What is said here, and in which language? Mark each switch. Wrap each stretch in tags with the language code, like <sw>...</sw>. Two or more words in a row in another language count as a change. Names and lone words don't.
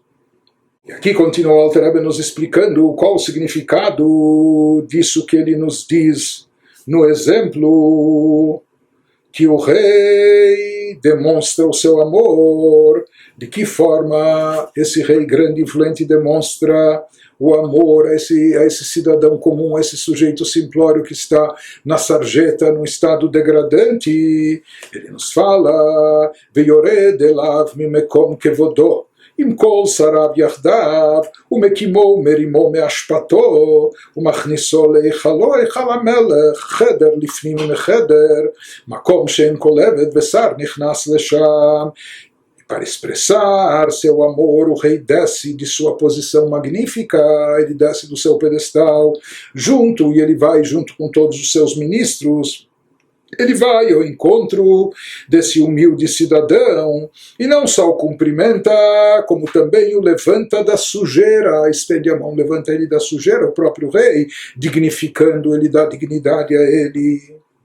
<pt>E aqui continua o Alter Rebbe nos explicando qual o significado disso que ele nos diz no exemplo que o rei demonstra o seu amor. De que forma esse rei grande e influente demonstra o amor a esse cidadão comum, a esse sujeito simplório que está na sarjeta, num estado degradante? Ele nos fala:</pt> <he>ויורד אליו ממקום כבודו, עם כל שריו יחדיו, ומקימו מרימו מאשפתו, ומכניסו להיכלו היכל המלך, חדר לפנים מחדר, מקום שאין כל עבד ושר נכנס לשם.</he> <pt>Para expressar seu amor, o rei desce de sua posição magnífica, ele desce do seu pedestal, e ele vai junto com todos os seus ministros. Ele vai ao encontro desse humilde cidadão e não só o cumprimenta, como também o levanta da sujeira, estende a mão, levanta ele da sujeira, o próprio rei, dignificando, ele dá dignidade a ele.</pt>